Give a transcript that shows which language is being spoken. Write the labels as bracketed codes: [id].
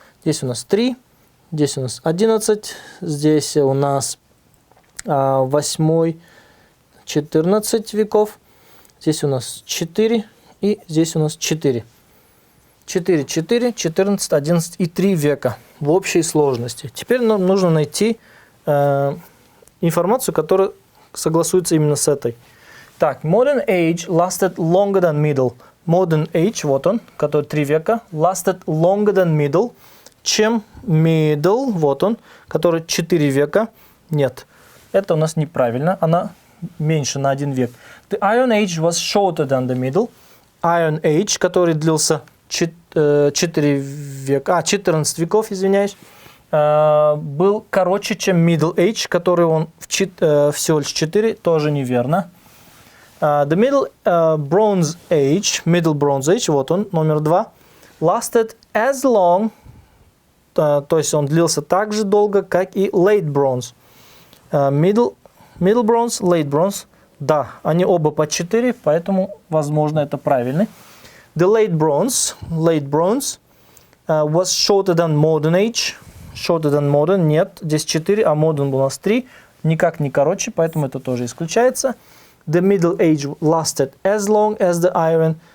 [ru] Здесь у нас 3, здесь у нас 11, здесь у нас 8, 14 веков, здесь у нас 4 и здесь у нас 4. 4, 4, 14, 11 и 3 века в общей сложности. Теперь нам нужно найти информацию, которая согласуется именно с этой. [en] Так, Modern Age lasted longer than Middle. [ru] Modern Age, вот он, который 3 века, [en] lasted longer than Middle, [ru] чем Middle, вот он, который 4 века. Нет, это у нас неправильно, она меньше на 1 век. [en] The Iron Age was shorter than the Middle. [ru] Iron Age, который длился 4 века, 14 веков, извиняюсь, был короче, чем Middle Age, который он всего лишь 4, тоже неверно. [en] The Middle Bronze Age, [ru] вот он, номер 2, [en] lasted as long, [ru] то есть он длился так же долго, как и Late Bronze. Middle Bronze, Late Bronze, да, они оба по 4, поэтому, возможно, это правильный. [en] The Late Bronze was shorter than Modern Age. Shorter than Modern, [ru] нет, здесь 4, а Modern был у нас 3, никак не короче, поэтому это тоже исключается. [en] The Middle Age lasted as long as the Iron.